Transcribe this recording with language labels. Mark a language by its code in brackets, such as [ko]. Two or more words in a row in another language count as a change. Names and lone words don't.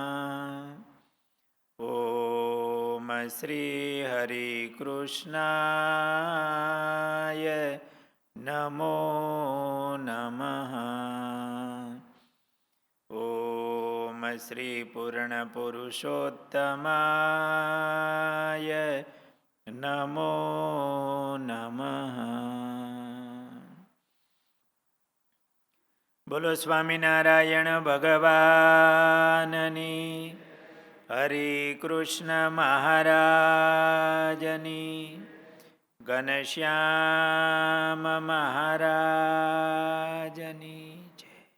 [sa] ॐ श्रीहरिकृष्णाय नमो नमः। ॐ श्रीपूर्णपुरुषोत्तमाय नमो नमः। [gu] બોલો સ્વામિનારાયણ ભગવાનની, હરે કૃષ્ણ મહારાજની, ઘનશ્યામ મહારાજની જય.